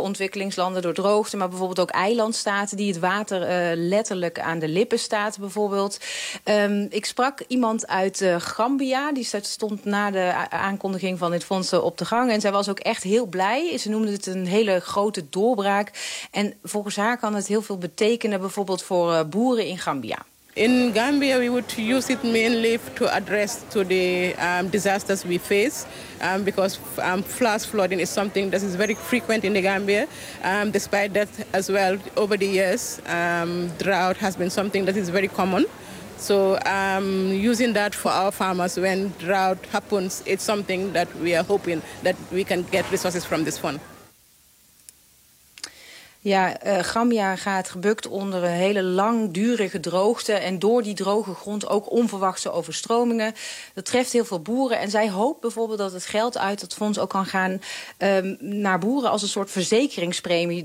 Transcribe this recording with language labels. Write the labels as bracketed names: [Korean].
[Dutch] Ontwikkelingslanden door droogte, maar bijvoorbeeld ook eilandstaten die het water letterlijk aan de lippen staat bijvoorbeeld. Ik sprak iemand uit Gambia, die stond na de aankondiging van dit fonds op de gang. En zij was ook echt heel blij. Ze noemde het een hele grote doorbraak. En volgens haar kan het heel veel betekenen bijvoorbeeld voor boeren in Gambia. [English] In Gambia, we would use it mainly to address to the disasters we face, because flash flooding is something that is very frequent in the Gambia. Despite that, as well, over the years, drought has been something that is very common. So, using that for our farmers when drought happens, it's something that we are hoping that we can get resources from this fund. [Dutch] Ja, Gambia gaat gebukt onder een hele langdurige droogte. En door die droge grond ook onverwachte overstromingen. Dat treft heel veel boeren. En zij hoopt bijvoorbeeld dat het geld uit het fonds ook kan gaan naar boeren als een soort verzekeringspremie.